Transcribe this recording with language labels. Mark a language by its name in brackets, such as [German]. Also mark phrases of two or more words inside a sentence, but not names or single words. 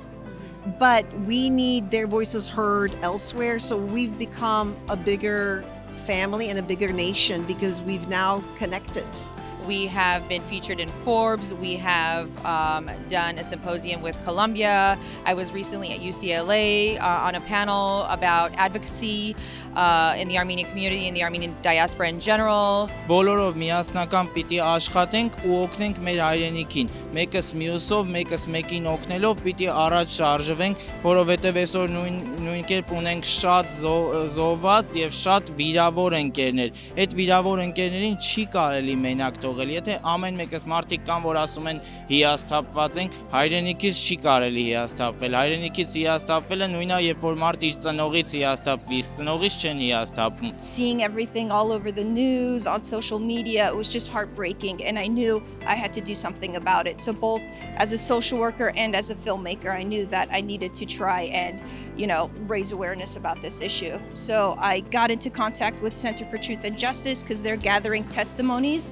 [English] But we need their voices heard elsewhere, so we've become a bigger family and a bigger nation because we've now connected. We have been featured in Forbes. We have done a symposium with Columbia. I was recently at UCLA on a panel about advocacy in the Armenian community, in the Armenian diaspora in general. [Armenian] Բոլորով միասնական պիտի աշխատենք ու օգնենք մեր հայրենիքին։ Մեկս մյուսով, մեկս մեկին օգնելով պիտի առաջ շարժվենք, որովհետև այսօր նույն կերպ ունենք շատ զոհված եւ շատ վիրավոր ընկերներ։ Այդ վիրավոր ընկերներին չի կարելի մենակ թողել։ Եթե ամեն մեկս մարդիկ կան, որ ասում են հիասթափված ենք, հայրենիքից չի կարելի հիասթափվել։ Հայրենիքից հիասթափվելը նույնն է, երբ որ մարդ իր ծնողից հիասթափվի, ծնողից չեն հիասթափում։ [English] Seeing everything all over the news, on social media, it was just heartbreaking, and I knew I had to do something about it. So both as a social worker and as a filmmaker, I knew that I needed to try and, raise awareness about this issue. So I got into contact with Center for Truth and Justice because they're gathering testimonies.